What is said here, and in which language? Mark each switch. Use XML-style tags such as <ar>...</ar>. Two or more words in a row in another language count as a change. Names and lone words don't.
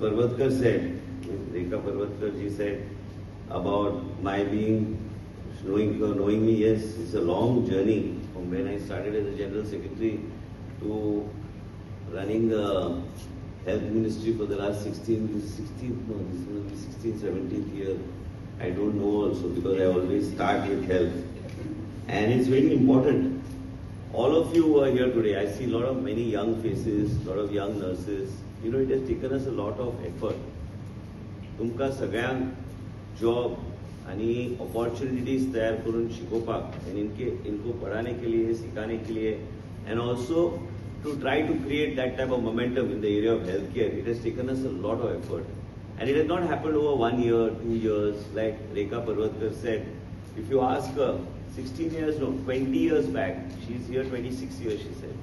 <en>Parvatkar said, Rekha Parvatkar ji said about my knowing me, yes, it's a long journey from when I started as a General Secretary to running the Health Ministry for the last 17th year. I don't know also, because I always start with health. And it's very important. All of you who are here today, I see many young faces, a lot of young nurses. You know, it has taken us a lot of effort.</en> <kok>तुमका सगळ्यांक जॉब आणि अपॉर्चुनिटीज तैयार करून शिकोवपाक and</kok> <hi>इनको पढ़ाने के लिए, सिखाने के लिए,</hi> <en>and also to try to create that type of momentum in the area of healthcare. It has taken us a lot of effort. And it has not happened over 1 year, 2 years, like Rekha Parvatkar said. If you ask her, 20 years back, she's here 26 years, she said.</en>